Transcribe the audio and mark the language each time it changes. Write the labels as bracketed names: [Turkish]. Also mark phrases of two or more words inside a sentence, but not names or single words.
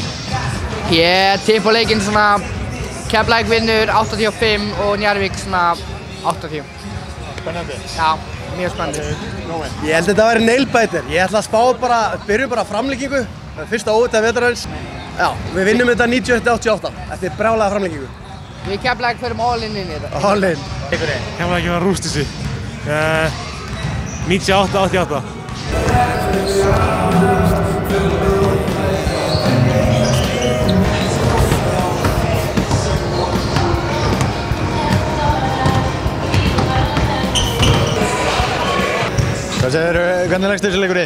[Icelandic] Ég tippa leikinn svona Keflavík vinnur 85 og Njarðvík svona 80. Spennandi? Já, mjög spennandi. Ég held að þetta væri nailbiter. Ég ætla að spá byrjum bara framlengingu. Það er fyrsta óvita vetrarins. Já, við vinnum þetta 91-88 eftir brjálaða framlengingu. Við Keflavík förum [English] all in [Icelandic] í þetta. [English] All in. [Icelandic] Keflavík var rúst þessu. 98-88. Hvað segirðu, hvernig leggst þessi leikur í?